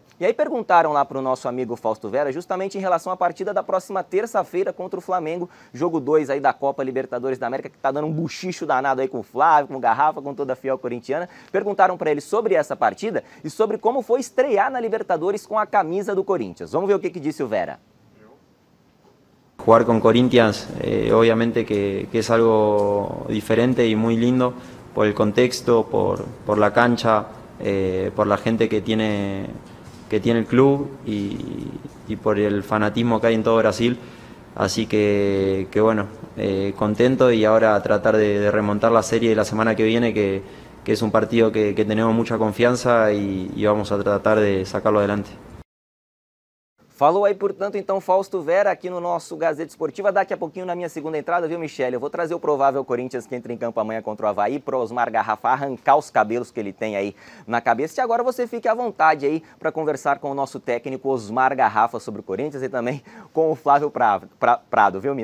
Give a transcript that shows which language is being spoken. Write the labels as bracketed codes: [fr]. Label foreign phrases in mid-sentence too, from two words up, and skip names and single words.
[pt] E aí perguntaram lá para o nosso amigo Fausto Vera, justamente em relação à partida da próxima terça-feira contra o Flamengo, jogo 2 aí da Copa Libertadores da América, que está dando um buchicho danado aí com o Flávio, com o Garrafa, com toda a fiel corintiana. Perguntaram para ele sobre essa partida e sobre como foi estrear na Libertadores com a camisa do Corinthians. Vamos ver o que disse o Vera. [es] Jugar con Corinthians, obviamente que es algo diferente y muy lindo por el contexto, por la cancha, por la gente que tiene el club y por el fanatismo que hay en todo Brasil. Así que bueno, contento y ahora tratar de remontar la serie de la semana que viene, que es un partido que tenemos mucha [pt] confiança e [es] vamos a tratar de sacarlo adelante. [pt] Falou aí, portanto, então, Fausto Vera aqui no nosso Gazeta Esportiva. Daqui a pouquinho na minha segunda entrada, viu, Michele? Eu vou trazer o provável Corinthians que entra em campo amanhã contra o Avaí para Osmar Garrafa arrancar os cabelos que ele tem aí na cabeça. E agora você fique à vontade aí para conversar com o nosso técnico Osmar Garrafa sobre o Corinthians e também com o Flávio Prado, viu, Mi?